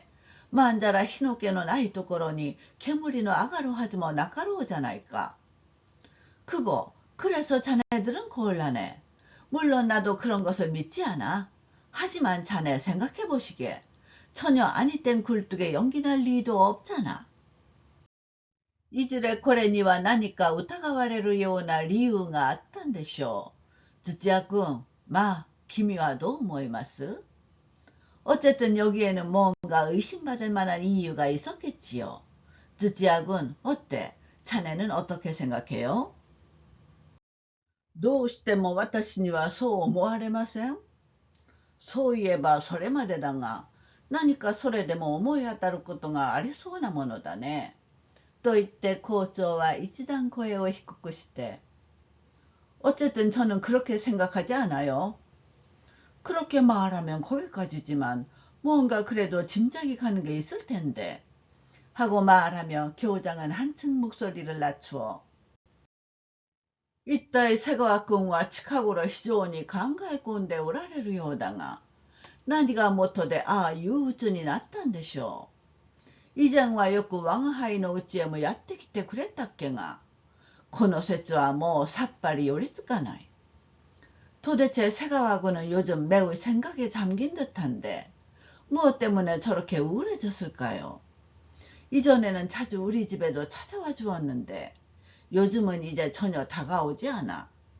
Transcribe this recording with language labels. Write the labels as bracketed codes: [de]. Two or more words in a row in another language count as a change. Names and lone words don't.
[ja] まんざら火の気のないところに煙の上がるはずもなかろうじゃないか。 [ko] 그래서 자네들은 곤란해. 물론 나도 그런 것을 믿지 않아. 하지만 자네 생각해 보시기에 전혀 아니 땐 굴뚝에 연기 날 리도 없잖아. [ja] いずれこれには何か疑われるような理由があったんでしょう。土屋君、君はどう思います? [ko] 어쨌든 여기에는 뭔가 의심받을 만한 이유가 있었겠지요. 쯔찌아군, 어때? 자네는 어떻게 생각해요? [ja] どうしても私にはそう思われません？そういえばそれまでだが、何かそれでも思い当たることがありそうなものだね。と言って校長は一段声を低くして、 [ko] 어쨌든 저는 그렇게 생각하지 않아요. 그렇게 말하면 거기까지지만 뭔가 그래도 짐작이 가는 게 있을 텐데. 하고 말하며 교장은 한층 목소리를 낮추어 [ja] 一体瀬川君は近頃非常に考え込んでおられるようだが、何が元でああいう鬱になったんでしょう。以前はよく我が輩の家へもやってきてくれたっけが、この説はもうさっぱり寄りつかない。 [ko] 도대체 새가와군은 요즘 매우 생각에 잠긴 듯한데 무엇 때문에 저렇게 우울해졌을까요? 이전에는 자주 우리 집에도 찾아와 주었는데 요즘은 이제 전혀 다가오지 않아.